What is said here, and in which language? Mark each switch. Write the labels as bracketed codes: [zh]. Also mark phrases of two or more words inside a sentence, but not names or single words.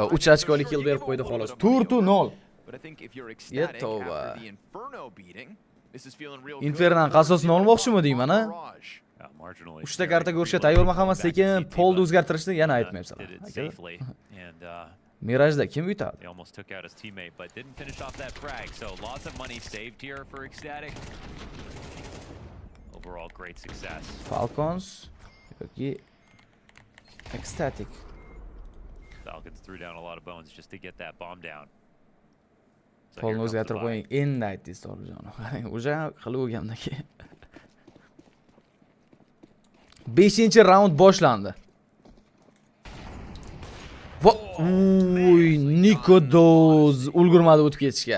[uz] 3 ochkolik kill berib qo'ydi xolos. 4-0. Yetova. Inferno'dan qasosini olmoqchimi deyman, ha? 3 ta karta ko'rishga tayyorman, sekin polni o'zgartirishni yana aytmayapsan. Mirajda kim yutadi? [en] They almost took out his teammate, but didn't finish off that frag. So lots of money saved here for Ecstatic. Overall, great success. [uz] Falcons yoki Ecstatic. [en] Falcons threw down a lot of bones just to get that bomb down. [uz] Polni o'zgartirib qo'ying. Endi aytdingiz, Toljon. O'sha qilib o'rgandaki. 5-raund boshlandi. Voy, Nikodoz ulgurmadi o'tib ketishga.